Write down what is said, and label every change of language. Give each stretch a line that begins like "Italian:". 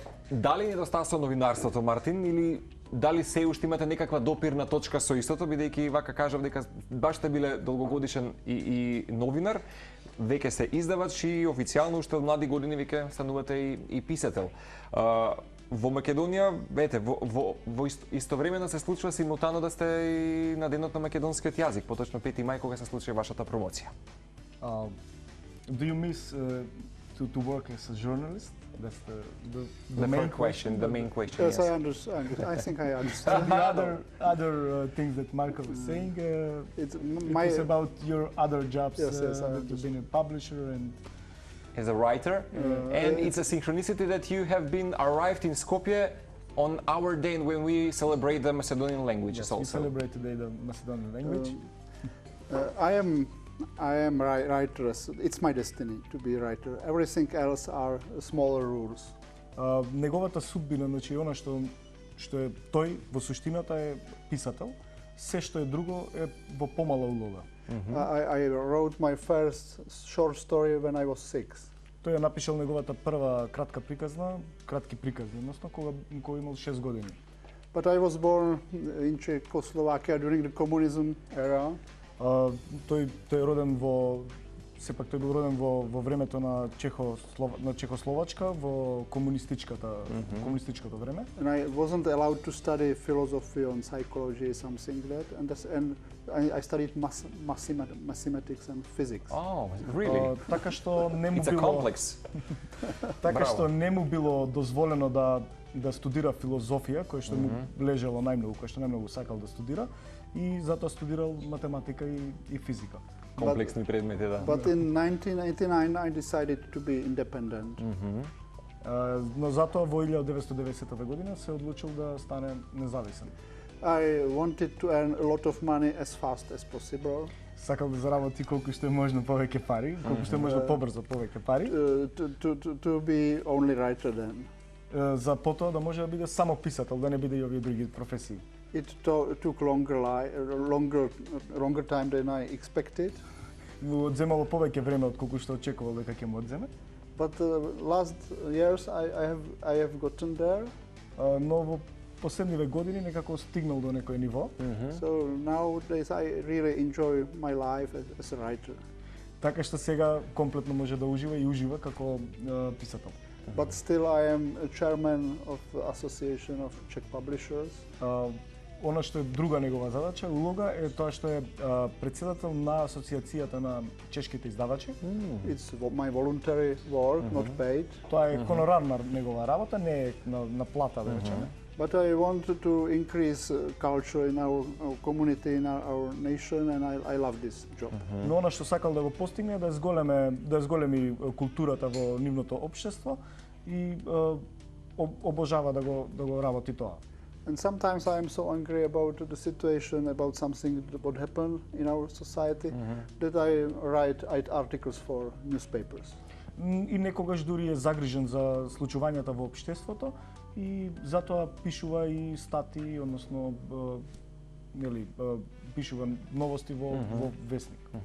Macedonian: Дали недостасува новинарството, Мартин, или дали се уште имате некаква допирна точка со истото, бидејќи вака кажав дека баш сте биле долгогодишен и новинар, веќе се издавач и официјално уште од млади години веќе станувате и писател. Во Македонија, ете, во истовремено се случува симултано да сте и на денот на македонскиот јазик, поточно 5 мај кога се случи вашата промоција.
English: Do you miss to work as a journalist? That's The main question. The main question. Yes, I understand. I think I understand. The other things that Marco was saying, It's it's about your other jobs. Yes, You've been a publisher and As a writer, and it's a synchronicity that you have been arrived in Skopje on our day when we celebrate the Macedonian languages yes, we also. celebrate today the Macedonian language. I am writer. It's my destiny to be a writer. Everything else are smaller rules.
Macedonian: Неговата судбина, значи она што е тој во суштината е писател, се што е друго е во помала улога.
English: I wrote my first short story when I was 6.
Macedonian: Тој ја напишал неговата прва кратки приказни, односно кога имал 6 години.
English: But I was born in Czechoslovakia during the communism era.
Macedonian: Тој е роден сепак тој бил роден во времето на Чехословачка, во комунистичкото време.
English: And I wasn't allowed to study philosophy and psychology, something like that. And I studied mathematics and physics. Oh, really?
Macedonian: Така што не му
English: It's a
Macedonian: било
English: complex.
Macedonian: така што не му било дозволено да студира филозофија, која што му лежало најмногу, која што најмногу сакал да студира, и затоа студирал математика и физика. Комплексни предмети, да.
English: But in 1989 I decided to be independent.
Macedonian: Но затоа во 1990 година се одлучил да стане независен.
English: I wanted to earn a lot of money as fast as possible.
Macedonian: сакал да заработи колку што е можно повеќе пари, колку што е можно побрзо повеќе пари.
English: To be only writer then.
Macedonian: За потоа да може да биде само писател, да не биде и овие други професии.
English: It took longer time than I expected.
Macedonian: Одземало повеќе време од колку што очекувал дека ќе му одземе.
English: But last years I have gotten there.
Macedonian: Но во последниве години некако стигнал до некој ниво.
English: So nowadays I really enjoy my life as a writer.
Macedonian: Така што сега комплетно може да ужива и ужива како писател.
English: But still I am a chairman of the Association of Czech Publishers.
Macedonian: Она што е друга негова задача, улога е тоа што е претседател на асоциацијата на чешките издавачи.
English: It's my voluntary work, not paid.
Macedonian: Тоа е хонорарна негова работа, не е на плата, да речеме.
English: But I want to increase culture in our community, in our nation, and I love this job.
Macedonian: Но она што сакал да го постигне е да зголеми културата во нивното општество и обожава да го работи тоа.
English: And sometimes I am so angry about the situation, about something that happened in our society, that I write articles for newspapers.
Macedonian: И некогаш дури е загрижен за случувањата во општеството и затоа пишува и статии, односно нели пишува новости во весник.